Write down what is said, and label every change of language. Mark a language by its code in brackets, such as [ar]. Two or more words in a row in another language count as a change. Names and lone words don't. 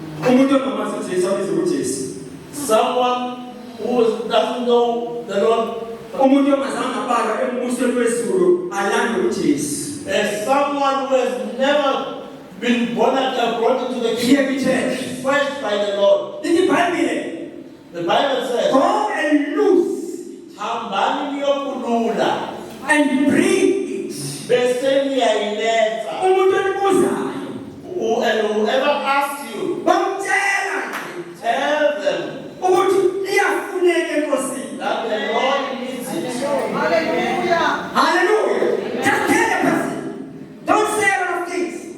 [en] Someone who doesn't know the Lord, as someone who has never been born and brought into the kingdom, fresh by the Lord. The Bible says, go and loose [zu] Hambani niyokulula [en] and bring it. [zu] bese niyayileta. [en] And whoever asks you, tell them that the Lord needs it. Hallelujah. Hallelujah. Just tell the person. Don't say a lot of things.